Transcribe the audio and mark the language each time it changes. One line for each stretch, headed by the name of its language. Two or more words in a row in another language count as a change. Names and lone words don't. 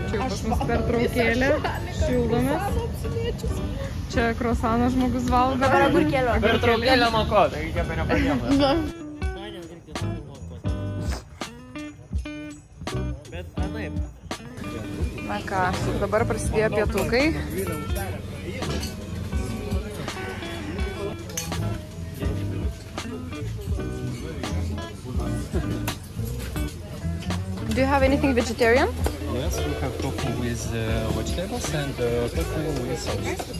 Lithuanian: Čia jau pas mus pertraukėlė, šildomės. Čia krosaną žmogus valgo. Pertraukėlė nuo ko? Taigi kepė nepradėjome. Bet anaip. Na ką, dabar prasidėjo pietukai.
English: Do you have anything vegetarian? Yes, we have tofu with vegetables and tofu with sauce.